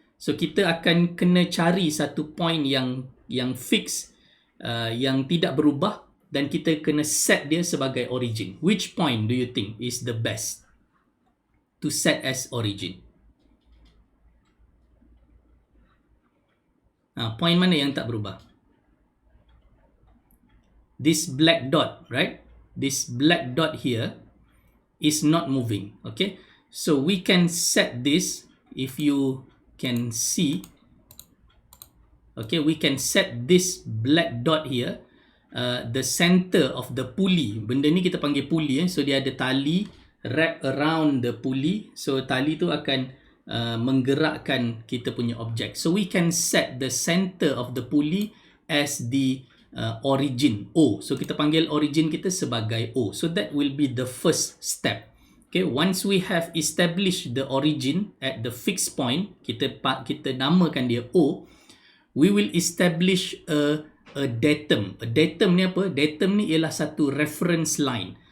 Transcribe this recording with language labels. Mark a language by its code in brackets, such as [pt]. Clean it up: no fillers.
[ms] So kita akan kena cari satu point yang fix, yang tidak berubah, dan kita kena set dia sebagai origin. [en] Which point do you think is the best to set as origin? [ms] Point mana yang tak berubah? [en] This black dot, right? This black dot here is not moving. Okay, so we can set this, if you can see. Okay, we can set this black dot here, the center of the pulley. [ms] Benda ni kita panggil pulley, so dia ada tali [en] wrap around the pulley. [ms] So tali tu akan menggerakkan kita punya objek. [en] So we can set the center of the pulley as the origin, O. [ms] So kita panggil origin kita sebagai O. [en] So that will be the first step. Okay, once we have established the origin at the fixed point, [ms] kita namakan dia O, [en] we will establish a datum. [ms] A datum ni apa? Datum ni ialah satu reference line.